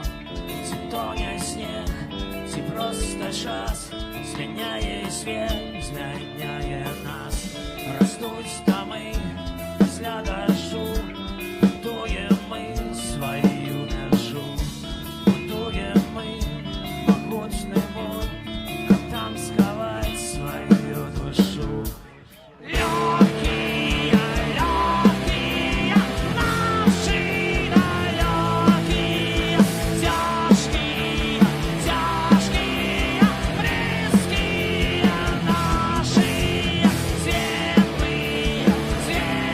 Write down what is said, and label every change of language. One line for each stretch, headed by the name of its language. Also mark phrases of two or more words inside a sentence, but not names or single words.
Ukrainian: Ці тоне сніг, ці просто час, зміняє світ, зміняє нас. Ростуть доми після дощу, будуємо ми свою межу. Будуємо ми могутний мур, а там сховать свою душу.
Russian: Легкие, легкие, наши далекие, тяжкие, тяжкие, близкие наши, светлые, светлые.